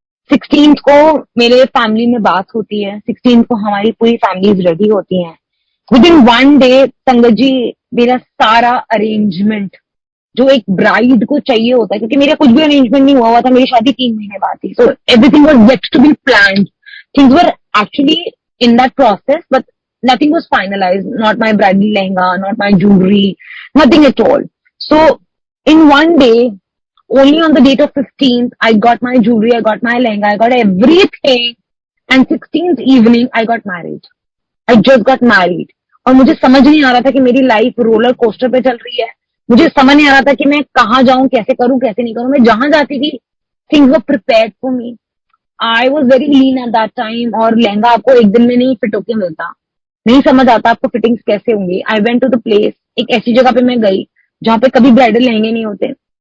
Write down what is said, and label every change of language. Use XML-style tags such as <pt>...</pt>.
<hi>16th को मेरे family में बात होती है, 16th को हमारी पूरी फैमिलीज रेडी होती हैं। विद इन 1 डे संगत जी मेरा सारा अरेंजमेंट जो एक ब्राइड को चाहिए होता है, क्योंकि मेरा कुछ भी अरेंजमेंट नहीं हुआ था, मेरी शादी 3 महीने बाद थी,</hi> <en>So everything was yet to be planned. things were actually in that process, but nothing was finalized. Not my bridal lehenga, not my jewelry, nothing at all. So in one day, only on the date of 15th, I got my jewelry, I got my lehenga, I got everything, and 16th evening I got married. I just got married.</en> <hi>और मुझे समझ नहीं आ रहा था कि मेरी life roller coaster पे चल रही है. मुझे समझ नहीं आ रहा था कि मैं कहाँ जाऊं, कैसे करूं, कैसे नहीं करूं. मैं जहां जाती थी,</hi> <en>Things were prepared for me. I was very lean at that time,</en> <hi>और लहंगा आपको एक दिन में नहीं फिट होके मिलता. नहीं समझ आता आपको फिटिंग्स कैसे होंगी.</hi> <en>I went to the place,</en> <hi>एक ऐसी जगह पे मैं गई जहां पे कभी ब्राइडल लहंगे नहीं होते.</hi>